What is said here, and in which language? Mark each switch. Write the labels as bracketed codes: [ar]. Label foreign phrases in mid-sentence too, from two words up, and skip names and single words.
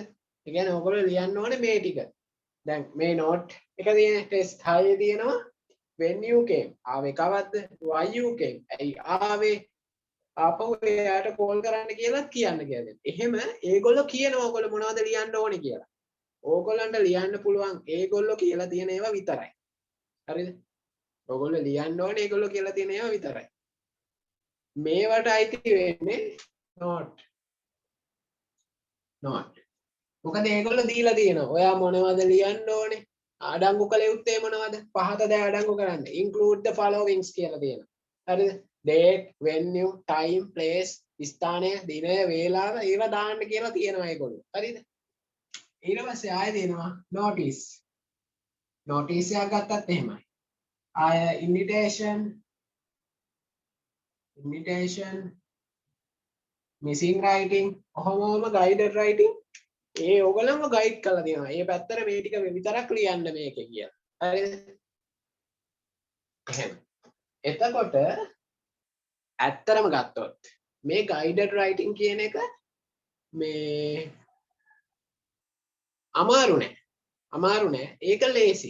[si] ඒ කියන්නේ ඕගොල්ලෝ ලියන්න ඕනේ මේ ටික. දැන් මේ note එක තියෙන test 6 තියෙනවා [en] when you came [si] ආවේ කවද්ද? [en] why you came [si] ඇයි ආවේ? ආපහු එයාට කෝල් කරන්න කියලා කියන්න කියලා. එහෙම ඒගොල්ලෝ කියනවා ඔයගොල්ලෝ මොනවද ලියන්න ඕනේ කියලා. ඕගොල්ලන්ට ලියන්න පුළුවන් ඒගොල්ලෝ කියලා තියෙන ඒවා විතරයි. හරිද? ඔයගොල්ලෝ ලියන්න ඕනේ ඒගොල්ලෝ කියලා තියෙන ඒවා විතරයි. මේවට අයිති වෙන්නේ not. මොකද ඒගොල්ලෝ දීලා තියෙනවා. ඔයා මොනවද ලියන්න ඕනේ? අඩංගු කළ යුත්තේ මොනවද? පහත ද අඩංගු කරන්න. [en] include the followings [si] කියලා තියෙනවා. හරිද? [en] date, venue, time, place, [si] ස්ථානය, දිනය, වේලාව ඒවා දාන්න කියලා තියෙනවා ඒගොල්ලෝ. හරිද? ඊට පස්සේ ආයෙ දෙනවා notice. notice එකක් ගත්තත් එහෙමයි. ආය [en] invitation, missing writing, [si] ඔහොමම [en] guided writing [si] ඒ ඕගොල්ලන්ව ගයිඩ් කරලා දෙනවා. මේ පැත්තට මේ ටික විතරක් ලියන්න මේකේ කියලා. හරිද? එහෙනම් එතකොට ඇත්තරම ගත්තොත් මේ [en] guided writing [si] කියන එක මේ අමාරු නෑ. ඒක ලේසි.